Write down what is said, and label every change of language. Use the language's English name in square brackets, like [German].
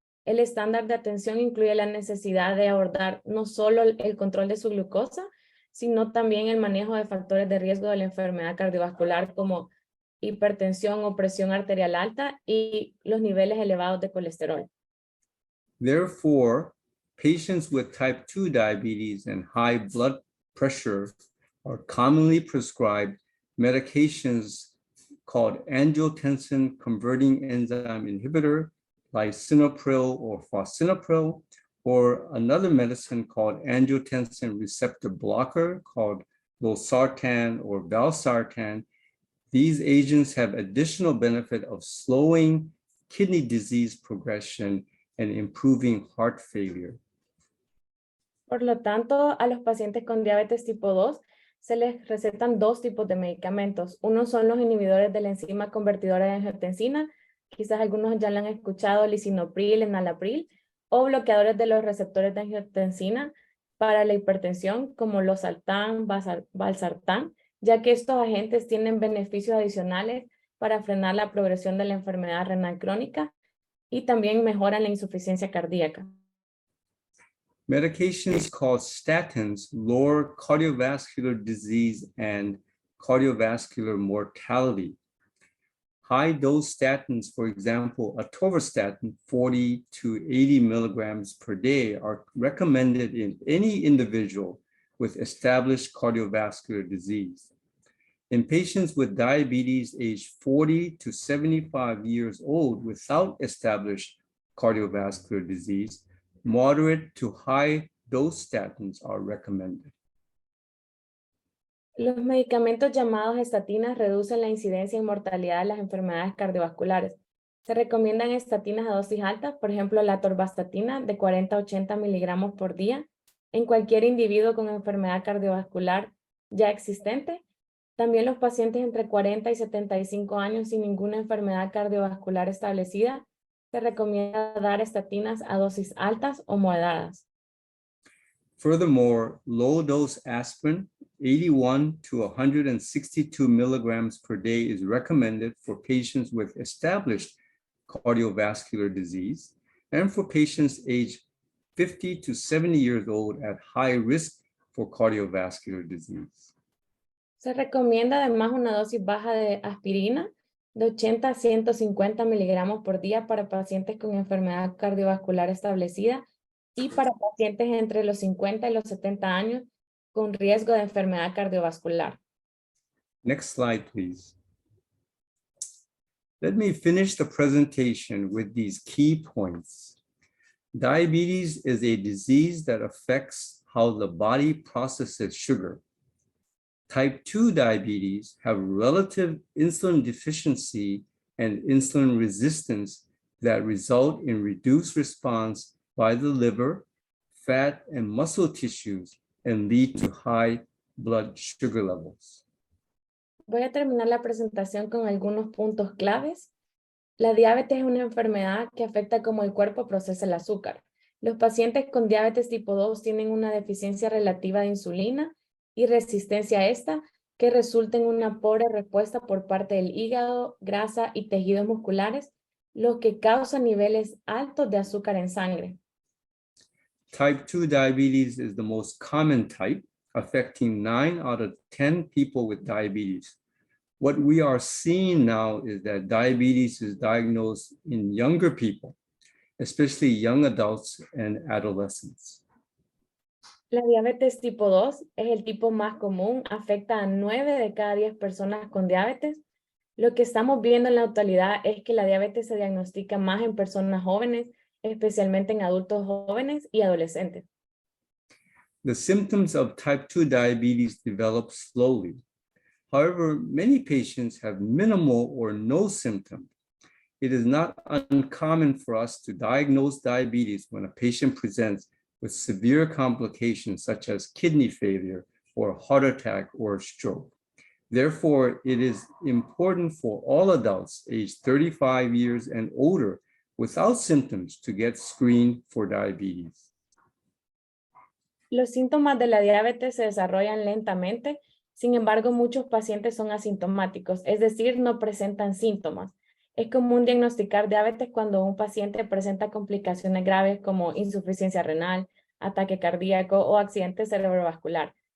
[Spanish] El estándar de atención incluye la necesidad de abordar no solo el control de su glucosa, sino también el manejo de factores de riesgo de la enfermedad cardiovascular como hipertensión o presión arterial alta y los niveles elevados de colesterol. [English] Therefore, patients with type 2 diabetes and high blood pressure are commonly prescribed medications called angiotensin converting enzyme inhibitor, lisinopril or fosinopril, or another medicine called angiotensin receptor blocker called losartan or valsartan. These agents have additional benefit of slowing kidney disease progression and improving heart failure. [Spanish] Por lo tanto, a los pacientes con diabetes tipo 2 se les recetan dos tipos de medicamentos. Uno son los inhibidores de la enzima convertidora de angiotensina, quizás algunos ya lo han escuchado, lisinopril, enalapril, o bloqueadores de los receptores de angiotensina para la hipertensión, como losartán, valsartán, ya que estos agentes tienen beneficios adicionales para frenar la progresión de la enfermedad renal crónica y también mejoran la insuficiencia cardíaca. [English] Medications called statins lower cardiovascular disease and cardiovascular mortality. High-dose statins, for example, atorvastatin 40 to 80 milligrams per day, are recommended in any individual with established cardiovascular disease. In patients with diabetes aged 40 to 75 years old without established cardiovascular disease, moderate to high dose statins are recommended. [Spanish] Los medicamentos llamados estatinas reducen la incidencia y mortalidad de las enfermedades cardiovasculares. Se recomiendan estatinas a dosis altas, por ejemplo, la atorvastatina de 40 a 80 miligramos por día en cualquier individuo con enfermedad cardiovascular ya existente. También los pacientes entre 40 y 75 años sin ninguna enfermedad cardiovascular establecida, se recomienda dar estatinas a dosis altas o moderadas. [English] Furthermore, low-dose aspirin 81 to 162 milligrams per day is recommended for patients with established cardiovascular disease and for patients aged 50 to 70 years old at high risk for cardiovascular disease. [Spanish] Se recomienda además una dosis baja de aspirina de 80 a 150 miligramos por día para pacientes con enfermedad cardiovascular establecida y para pacientes entre los 50 y los 70 años con riesgo de enfermedad cardiovascular. [English] Next slide, please. Let me finish the presentation with these key points. Diabetes is a disease that affects how the body processes sugar. Type 2 diabetes have relative insulin deficiency and insulin resistance that result in reduced response by the liver, fat, and muscle tissues and lead to high blood sugar levels. [Spanish] Voy a terminar la presentación con algunos puntos claves. La diabetes es una enfermedad que afecta cómo el cuerpo procesa el azúcar. Los pacientes con diabetes tipo 2 tienen una deficiencia relativa de insulina y resistencia a esta que resulta en una pobre respuesta por parte del hígado, grasa y tejidos musculares, lo que causa niveles altos de azúcar en sangre. [English] Type 2 diabetes is the most common type, affecting 9 out of 10 people with diabetes. What we are seeing now is that diabetes is diagnosed in younger people, especially young adults and adolescents. [Spanish] La diabetes tipo 2 es el tipo más común, afecta a 9 de cada 10 personas con diabetes. Lo que estamos viendo en la actualidad es que la diabetes se diagnostica más en personas jóvenes, especialmente en adultos jóvenes y adolescentes. [English] The symptoms of type 2 diabetes develop slowly. However, many patients have minimal or no symptoms. It is not uncommon for us to diagnose diabetes when a patient presents with severe complications such as kidney failure or heart attack or stroke. Therefore, it is important for all adults aged 35 years and older without symptoms to get screened for diabetes. [Spanish] Los síntomas de la diabetes se desarrollan lentamente, sin embargo, muchos pacientes son asintomáticos, es decir, no presentan síntomas. Es común diagnosticar diabetes cuando un paciente presenta complicaciones graves como insuficiencia renal, ataque cardíaco o accidente cerebrovascular.